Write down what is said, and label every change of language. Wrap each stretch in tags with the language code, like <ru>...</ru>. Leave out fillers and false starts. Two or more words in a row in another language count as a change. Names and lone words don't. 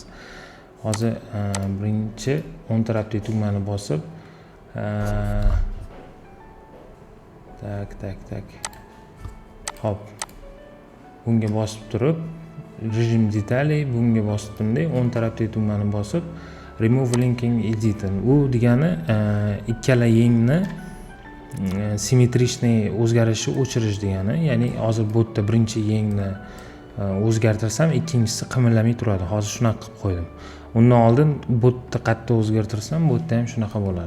<uz>Hozir birinchi o'ng tarafdagi tugmani bosib, tak. Hop. Bunga bosib turib, rejim detali bunga bosib turib, o'ng tarafdagi tugmani bosib,</uz> <en>remove linking editor.</en> <uz>Bu degani ikkala yengni simmetrичный o'zgarishi o'chirish degani. Ya'ni hozir bu yerda birinchi yengni o'zgartirsam, ikkinchisi qimirlamay turadi. Hozir shunaqa qilib qo'ydim. Undan oldin bu yerda qattiq o'zgartirsam, bu yerda ham shunaqa bo'ladi.</uz>